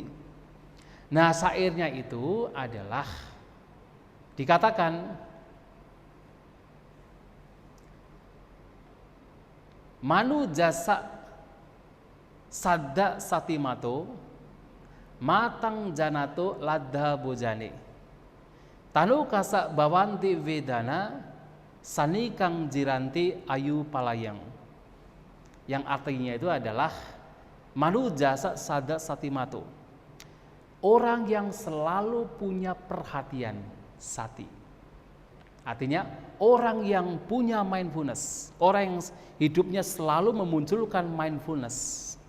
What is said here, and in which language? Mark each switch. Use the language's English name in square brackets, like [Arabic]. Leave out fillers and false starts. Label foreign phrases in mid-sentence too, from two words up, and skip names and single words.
[Indonesian] Nah, syairnya itu adalah dikatakan, [Pali] Manu jasa sadda satimato matang janato ladha bojane tanu kasa bawanti vedana sanikang jiranti ayu palayang. [Indonesian] Yang artinya itu adalah [Pali] manu jasa sadda satimato, [Indonesian] orang yang selalu punya perhatian, sati. Artinya orang yang punya mindfulness, orang yang hidupnya selalu memunculkan mindfulness.